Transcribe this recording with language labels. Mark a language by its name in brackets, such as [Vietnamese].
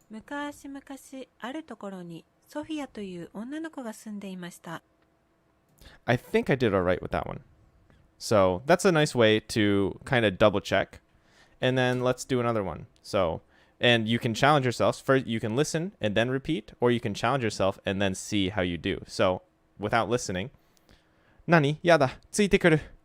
[Japanese] 昔々あるところにソフィアという女の子が住んでいました。 [English] I think I did all right with that one. So that's a nice way to kind of double check. And then let's do another one. So, and you can challenge yourself. First, you can listen and then repeat, or you can challenge yourself and then see how you do. So without listening, [Japanese] 何やだついてくる